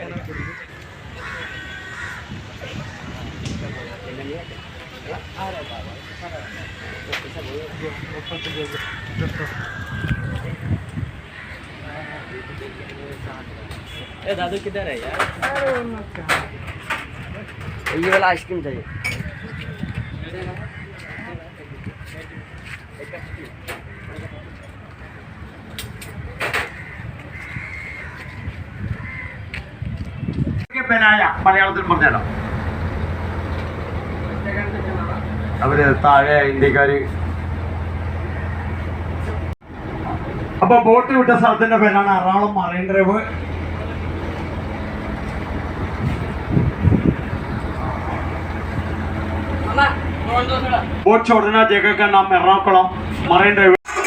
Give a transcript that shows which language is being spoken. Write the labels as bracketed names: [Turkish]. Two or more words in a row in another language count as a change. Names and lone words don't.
[Hindi] दादू किधर है यार? ये वाला आइसक्रीम चाहिए। [Malayalam] മലയാളത്തിൽ പറഞ്ഞാലോ? അവര് താഴെ ഇന്ത്യക്കാര്. അപ്പൊ ബോട്ട് വിട്ട സ്ഥലത്തിന്റെ പേരാണ് എറണാകുളം മറൈൻ ഡ്രൈവ്. [Hindi] बोट छोड़ना जगह का नाम एर्नाकुलम मरीन ड्राइव।